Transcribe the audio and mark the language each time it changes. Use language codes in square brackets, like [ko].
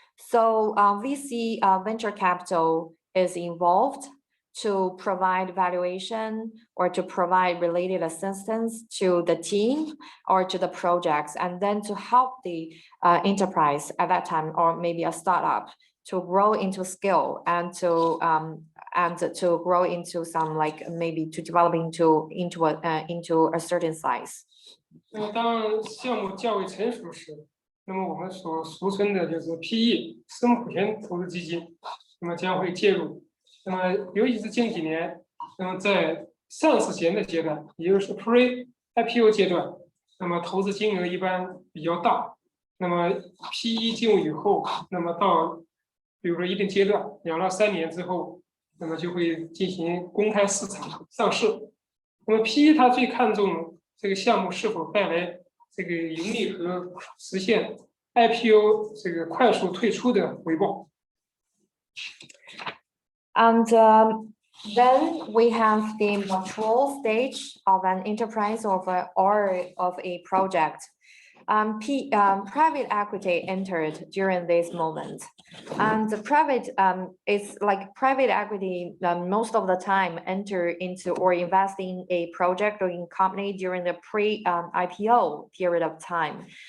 [en] So VC venture capital is involved to provide valuation or to provide related assistance to the team or to the projects, and then to help the enterprise at that time, or maybe a startup, to grow into scale and to grow into some, like maybe to develop into a certain size. [zh] 那么当项目较为成熟时，那么我们所俗称的就是 PE 私募股权投资基金，那么将会介入。那么尤其是近几年，那么在上市前的阶段，也就是 Pre-IPO 阶段，那么投资金额一般比较大。那么 PE 进入以后，那么到比如说一定阶段，2到3年之后，那么就会进行公开市场上市。那么 PE 它最看重这个项目是否带来这个盈利和实现 IPO 这个快速退出的回报。 [en] And then we have the mature stage of an enterprise or of a project. Private equity entered during this moment, and the private it's like private equity most of the time enter into or invest in a project or in company during the pre-IPO period of time.